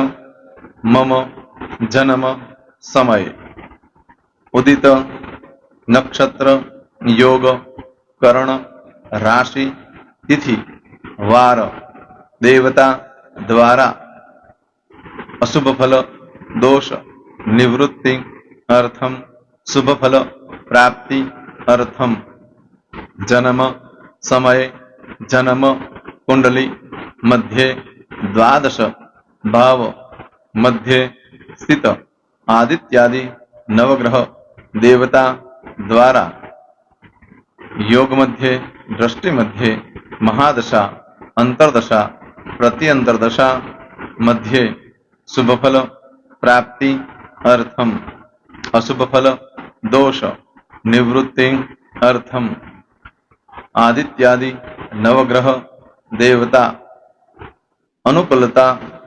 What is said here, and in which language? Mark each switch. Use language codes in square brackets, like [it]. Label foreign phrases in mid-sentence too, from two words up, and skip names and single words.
[sa] મમ જન્મ સમયે ઉદિત નક્ષત્ર યોગ કરણ રાશિ તિથિ વાર દેવતા દ્વારા અશુભ ફલ દોષ નિવૃત્તિ અર્થમ શુભ ફલ પ્રાપ્તિ અર્થમ જન્મ સમયે જન્મ કુંડલી મધ્યે દ્વાદશ ભાવ મધ્યે સ્થિત आदित्यादि नवग्रह देवता द्वारा योग मध्ये दृष्टि मध्ये महादशा अंतरदशा प्रति अंतरदशा मध्ये शुभ फल प्राप्ति अर्थम अशुभ फल दोष निवृत्ति अर्थम आदित्यादि नवग्रह देवता अनुकूलता